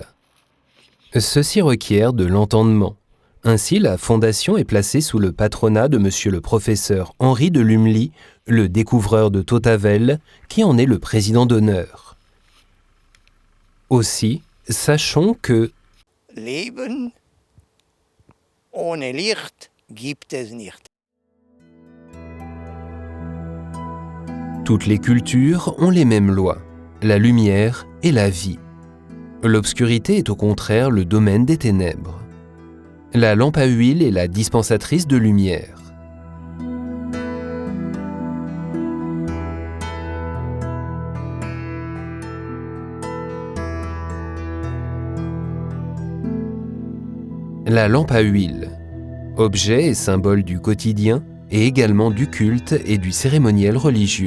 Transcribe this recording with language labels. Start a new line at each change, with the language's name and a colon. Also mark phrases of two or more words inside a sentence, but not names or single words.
French: Ceci requiert de l'entendement. Ainsi, la Fondation est placée sous le patronat de monsieur le professeur Henri de Lumley, le découvreur de Tautavel, qui en est le président d'honneur. Aussi, sachons que
German: Leben ohne Licht gibt es nicht.
French: Toutes les cultures ont les mêmes lois, la lumière et la vie. L'obscurité est au contraire le domaine des ténèbres. La lampe à huile est la dispensatrice de lumière. La lampe à huile, objet et symbole du quotidien et également du culte et du cérémoniel religieux.